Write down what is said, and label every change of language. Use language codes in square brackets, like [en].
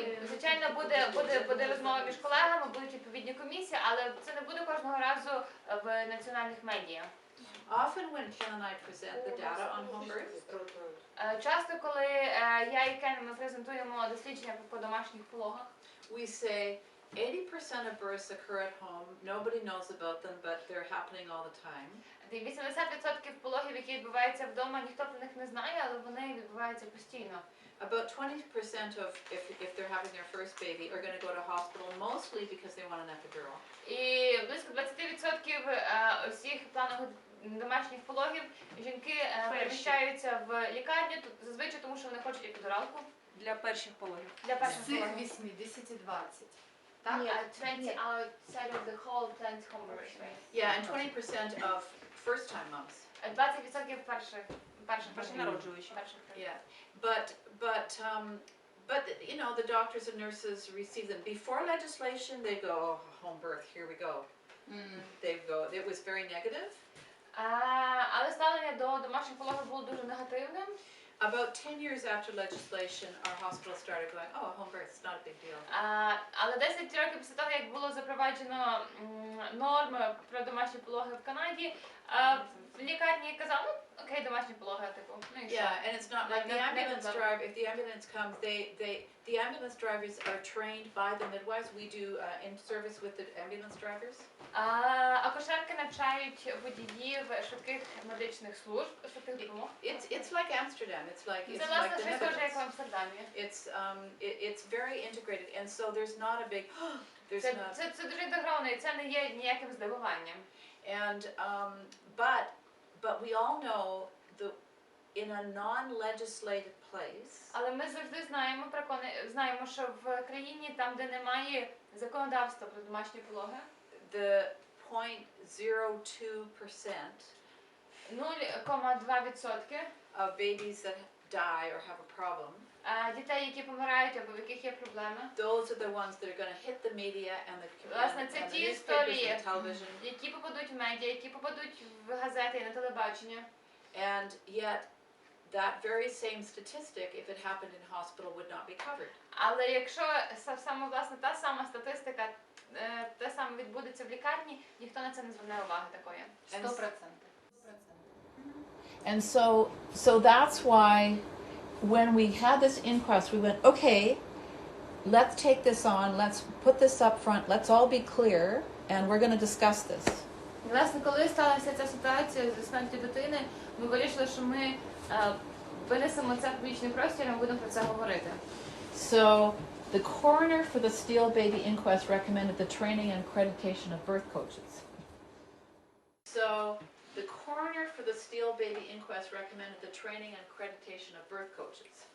[uk] Звичайно, буде розмова між колегами, будуть відповідні комісії, але це не буде кожного разу в національних медіа. [en] Often when Ken and I present the data on home births, [uk] Часто, коли я і Кен ми презентуємо дослідження по домашніх пологах, [en] we say, 80% of births occur at home. Nobody knows about them, but they're happening all the time. [uk] 80% пологів, які відбуваються вдома, ніхто про них не знає, але вони відбуваються постійно. [en] About 20% of, if they're having their first baby, are going to go to hospital, mostly because they want an epidural. [uk] І близько 20% усіх планових домашніх пологів жінки переміщаються в лікарню, зазвичай тому, що вони хочуть епідуралку. Для перших пологів. Для перших З цих пологів. 80-20. Так? Ні, [en] 20 outside of the whole planned home birth. Yeah, and 20% of first-time moms. [uk] 20% перших Перші народжуючі. [en] Yeah, but you know, the doctors and nurses receive them. Before legislation, they go, oh, home birth, here we go. They go, it was very negative. [uk] Але ставлення до домашніх пологів було дуже негативним. [en] About 10 years after legislation, our hospital started going, oh, home birth, it's not a big deal. [uk] Але 10 років після того, як було запроваджено норми про домашні пологи в Канаді, в лікарні казали, ну, окей, домашні пологи, типу, ну і що? [en] Yeah, and it's not like the ambulance driver, if the ambulance comes, the ambulance drivers are trained by the midwives. We do in-service with the ambulance drivers. [uk] Акушерки навчають водіїв швидких медичних служб, швидких допомог. [en] It's like Amsterdam. It's like [uk] Це, власне, щось схоже, як в Амстердамі. [en] It's very integrated, and so there's not a big, [uk] Це дуже інтегровано, і це не є ніяким здивуванням. [en] And but we all know in a non-legislated place. [uk] Але ми завжди знаємо, що в країні, там, де немає законодавства про домашні пологи, [en] The 0.02% [uk] 0,2% [en] of babies that die or have a problem, [uk] дітей, які помирають або в яких є проблеми, [en] those are the ones that are going to hit the media and [uk] власне, це [en] the [uk] ті історії, [en] and television. [uk] які попадуть в медіа, які попадуть в газети і на телебачення. [en] And yet, that very same statistic, if it happened in hospital, would not be covered. [uk] Але якщо саме, власне, та сама статистика, те саме відбудеться в лікарні, ніхто на це не зверне уваги такої. 100%. [en] And so that's why when we had this inquest, we went, okay, let's take this on, let's put this up front, let's all be clear, and we're going to discuss this. [uk] Власне, коли сталася ця ситуація зі смертю дитини, ми вирішили, що ми винесемо це в публічний простір і ми будемо про це говорити. [en] So the coroner for the Steele baby inquest recommended the training and accreditation of birth coaches. So the coroner for the Steele baby inquest recommended the training and accreditation of birth coaches.